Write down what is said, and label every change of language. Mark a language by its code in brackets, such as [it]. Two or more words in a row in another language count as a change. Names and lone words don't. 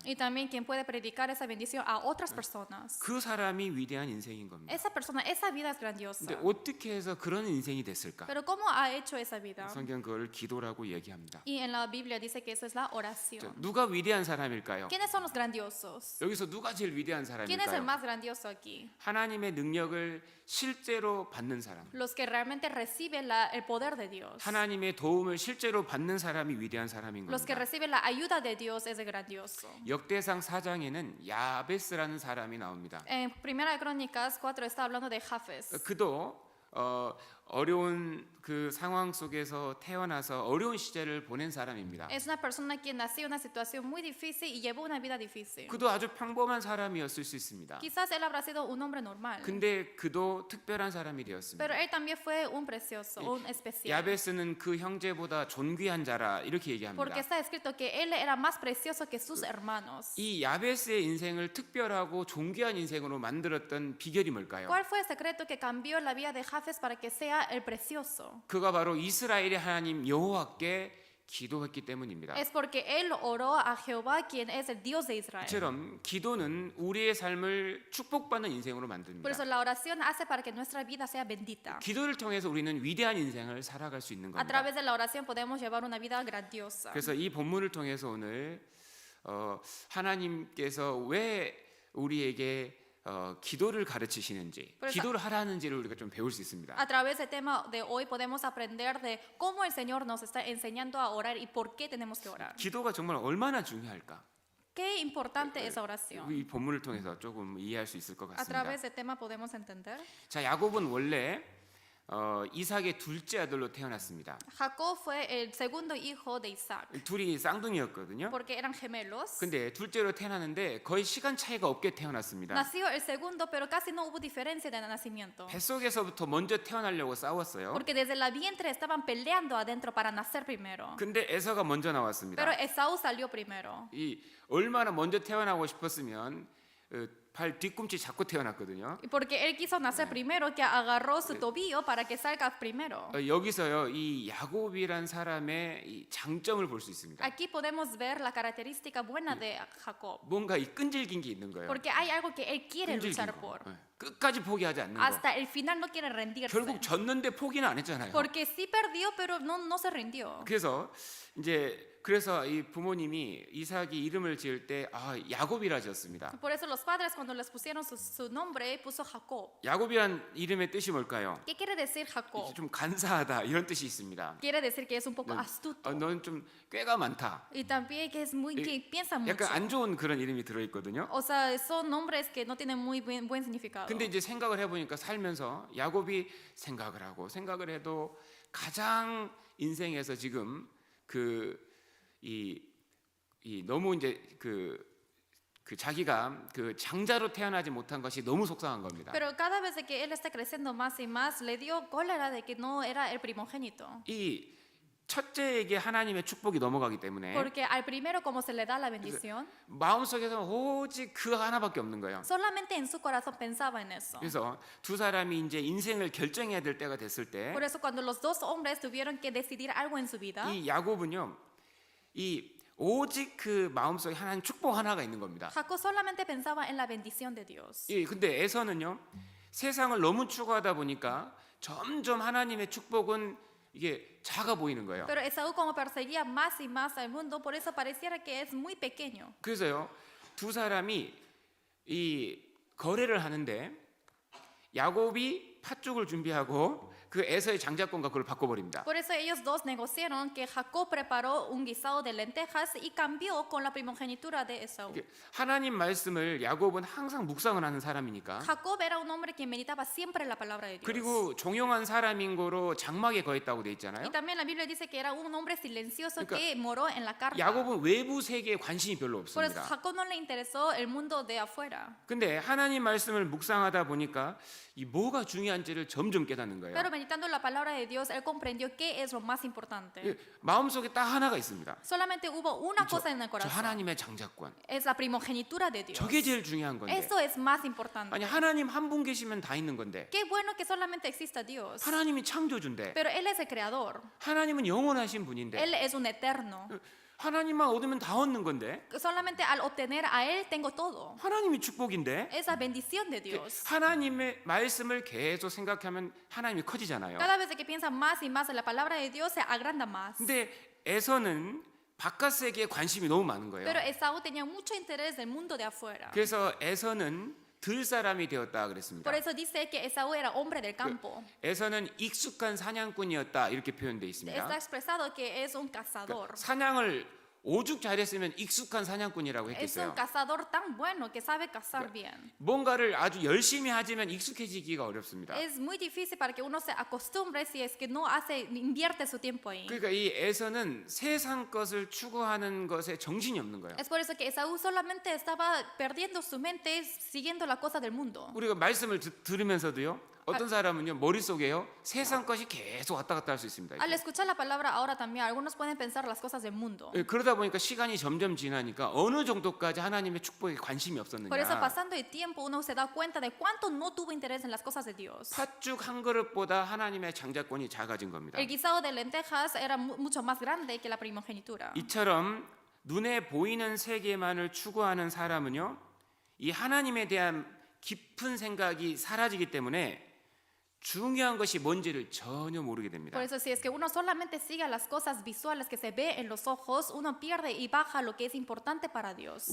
[es] Y también quien puede predicar esa bendición a otras personas. [ko] 그 사람이 위대한 인생인 겁니다. [es] Esa persona, esa vida es grandiosa. [ko] 근데 어떻게 해서 그런 인생이 됐을까? [es] Pero ¿cómo ha hecho esa vida? [ko] 성경 그걸 기도라고 얘기합니다. [es] Y en la Biblia dice que eso es la oración. [ko] 누가 위대한 사람일까요? [es] ¿Quiénes son los grandiosos? [ko] 여기서 누가 제일 위대한 [es] ¿Quién es el [ko] 사람일까요? [es] más grandioso aquí? [ko] 하나님의 능력을 실제로 받는 사람, [es] Los que realmente reciben el poder de Dios. [ko] 하나님의 도움을 실제로 받는 사람이 위대한 사람인 [es] Los que [ko] 겁니다. [es] reciben la ayuda de Dios es el grandioso. [ko] 역대상 4장에는 야베스라는 사람이 나옵니다. [es] En Primera de Crónicas 4 está hablando de Jafes. [ko] 그도 어려운 그 상황 속에서 태어나서 어려운 시절을 보낸 사람입니다. [es] Es una persona quien nació en una situación muy difícil y llevó una vida difícil. [ko] 그도 아주 평범한 사람이었을 수 있습니다. [es] Quizás él habrá sido un hombre normal. [ko] 근데 그도 특별한 사람이 되었습니다. [es] Pero él también fue un precioso, un especial. [ko] 야베스는 그 형제보다 존귀한 자라 이렇게 얘기합니다. [es] Porque está escrito que él era más precioso que sus hermanos. [ko] 이 야베스의 인생을 특별하고 존귀한 인생으로 만들었던 비결이 뭘까요? [es] ¿Cuál fue el secreto que cambió la vida de Jafes para que sea el precioso? [ko] 그가 바로 이스라엘의 하나님 여호와께 기도했기 때문입니다. [es] Es porque él oró a Jehová, quien es el Dios de Israel. [ko] 이처럼 기도는 우리의 삶을 축복받는 인생으로 [es] Por [ko] 만듭니다. [es] eso la oración hace para que nuestra vida sea bendita. [ko] 기도를 통해서 우리는 위대한 인생을 살아갈 수 있는 [es] A [ko] 겁니다. [es] través de la oración podemos llevar una vida grandiosa. [ko] 그래서 이 본문을 통해서 오늘 하나님께서 왜 우리에게 기도를 가르치시는지, 그래서- 기도를 하라는지를 우리가 좀 배울 수 있습니다. [es] A través del tema de hoy podemos aprender de cómo el Señor nos está enseñando a orar y por qué tenemos que orar. [ko] 기도가 정말 얼마나 중요할까? [es] Qué importante es la oración. [ko] 이 본문을 통해서 조금 이해할 수 있을 것 [es] A [ko] 같습니다. [es] través del tema podemos entender. [ko] 자, 야곱은 원래 이삭의 둘째 아들로 태어났습니다. [es] Jacob fue el segundo hijo de Isaac, [ko] 둘이 쌍둥이였거든요. [es] porque eran gemelos. [ko] 근데 둘째로 태어났는데 거의 시간 차이가 없게 태어났습니다. [es] Nació el segundo, pero casi no hubo diferencia de nacimiento. [ko] 뱃속에서부터 먼저 태어나려고 싸웠어요. [es] Porque desde la vientre estaban peleando adentro para nacer primero. [ko] 근데 에서가 먼저 나왔습니다. [es] Pero Esaú salió primero. [ko] 이 얼마나 먼저 태어나고 싶었으면 발 뒤꿈치 잡고 태어났거든요. [es] Y porque él quiso nacer primero, que agarró su tobillo para que salga primero. [ko] 여기서요 이 야곱이란 사람의 이 장점을 볼 수 있습니다. [es] Aquí podemos ver la característica buena de Jacob. [ko] 뭔가 이 끈질긴 게 있는 거예요. [es] Porque hay algo que él quiere [ko] 끈질긴 [es] luchar [ko] 거. [es] por. [ko] 끝까지 포기하지 않는 거. [es] Hasta el final no quiere rendirse. [ko] 결국 졌는데 포기는 안 했잖아요. [es] Porque sí perdió, pero no se rindió. [ko] 그래서 이 부모님이 이삭이 이름을 지을 때 야곱이라 지었습니다. [es] Por eso los padres cuando les pusieron su nombre puso Jacob. [ko] 야곱이란 이름의 뜻이 뭘까요? [es] ¿Qué quiere decir Jacob? [ko] 좀 간사하다 이런 뜻이 있습니다. [es] Quiere decir que es un poco astuto. [ko] 너는 좀 꾀가 많다. [es] Y también que es muy que piensa mucho. [ko] 약간 안 좋은 그런 이름이 들어 있거든요. [es] O sea, son nombres que no tienen muy buen significado. [ko] 근데 이제 생각을 해보니까 살면서 야곱이 생각을 해도 가장 인생에서 지금 너무 이제 자기가 그 장자로 태어나지 못한 것이 너무 속상한 겁니다. [es] Pero cada vez que él está creciendo más y más, le dio cólera de que no era el primogénito. [ko] 이 첫째에게 하나님의 축복이 넘어가기 때문에 [es] Porque al primero como se le da la bendición, [ko] 마음속에서 오직 그 하나밖에 없는 거예요. [es] solamente en su corazón pensaba en eso. [ko] 그래서 두 사람이 이제 인생을 결정해야 될 때가 됐을 때 [es] Por eso cuando los dos hombres tuvieron que decidir algo en su vida, [ko] 이 야곱은요, 오직 그 마음속에 하나님 축복 하나가 있는 겁니다. [es] Jacob solamente pensaba en la bendición de Dios. [ko] 근데 에서는요, 세상을 너무 추구하다 보니까 점점 하나님의 축복은 이게 작아 보이는 거예요. [es] Pero Esaú como perseguía más y más al mundo, por eso pareciera que es muy pequeño. [ko] 그래서요, 두 사람이 이 거래를 하는데 야곱이 팥죽을 준비하고 그 에서의 장자권과 그걸 바꿔버립니다. [es] Por eso ellos dos negociaron que Jacob preparó un guisado de lentejas y cambió con la primogenitura de Esaú. [ko] 하나님 말씀을 야곱은 항상 묵상을 하는 사람이니까 [es] Jacob era un hombre que meditaba siempre la palabra de Dios. [ko] 그리고 종용한 사람인 거로 장막에 거했다고 돼 [es] Y [ko] 있잖아요. [es] también la Biblia dice que era un hombre silencioso [ko] 그러니까 [es] que moró en la carpa. [ko] 야곱은 외부 세계에 관심이 별로 [es] Por eso [ko] 없습니다. [es] Jacob no le interesó el mundo de afuera. [ko] 근데 하나님 말씀을 묵상하다 보니까 이 뭐가 중요한지를 점점 깨닫는 거예요. [es] Pero meditando la palabra de Dios, él comprendió qué es lo más importante. [ko] 마음속에 딱 하나가 있습니다. [es] Solamente hubo una cosa en el [ko] 저 [es] corazón. [ko] 하나님의 장자권. [es] Es la primogenitura de Dios. [ko] 저게 제일 중요한 건데. [es] Eso es más importante. [ko] 아니 하나님 한 분 계시면 다 있는 건데. [es] Qué bueno que solamente exista Dios. [ko] 하나님이 창조주인데. [es] Pero Él es el creador. [ko] 하나님은 영원하신 분인데. [es] Él es un eterno. [ko] 하나님만 얻으면 다 얻는 건데. [es] Solamente al obtener a Él tengo todo. [ko] 하나님이 축복인데. [es] Es la bendición de Dios. [ko] 하나님의 말씀을 계속 생각하면 하나님이 커지잖아요. [es] Cada vez que piensa más y más en la palabra de Dios, se agranda más. [ko] 근데 에서는 바깥 세계에 관심이 너무 많은 거예요. [es] Pero Esaú tenía mucho interés del mundo de afuera. [ko] 그래서 에서는 들 사람이 되었다 그랬습니다. [es] Por eso dice que Esaú era hombre del campo. [ko] 에서는 익숙한 사냥꾼이었다 이렇게 표현되어 [es] Está [ko] 있습니다. [es] expresado que es un cazador. [ko] 사냥을 오죽 잘했으면 익숙한 사냥꾼이라고 [es] Es [ko] 했겠어요. [es] un cazador tan bueno que sabe cazar bien. [ko] 뭔가를 아주 열심히 하지만 익숙해지기가 어렵습니다. [es] Es muy difícil para que uno se acostumbre si es que no invierte su tiempo ahí. [ko] 그러니까 이 에서는 세상 것을 추구하는 것에 정신이 없는 거예요. [es] Es por eso que Esaú solamente estaba perdiendo su mente siguiendo la cosa del mundo. [ko] 우리가 말씀을 들으면서도요. 어떤 사람은요 머릿속에요 세상 것이 계속 왔다 갔다 할 수 있습니다. [es] Al escuchar la palabra ahora también, algunos pueden pensar las cosas del mundo. [ko] 그러다 보니까 시간이 점점 지나니까 어느 정도까지 하나님의 축복에 관심이 없었느냐. [es] Por eso pasando el tiempo uno se da cuenta de cuánto no tuvo interés en las cosas de Dios. [ko] 팥죽 한 그릇보다 하나님의 장자권이 작아진 겁니다. [es] El guisado de lentejas era mucho más grande que la primogenitura. [ko] 이처럼 눈에 보이는 세계만을 추구하는 사람은요, 이 하나님에 대한 깊은 생각이 사라지기 때문에 중요한 것이 뭔지를 전혀 모르게 됩니다. [es] Por eso si es que uno solamente sigue las cosas visuales que se ve en los ojos, uno pierde y baja lo que es importante para Dios.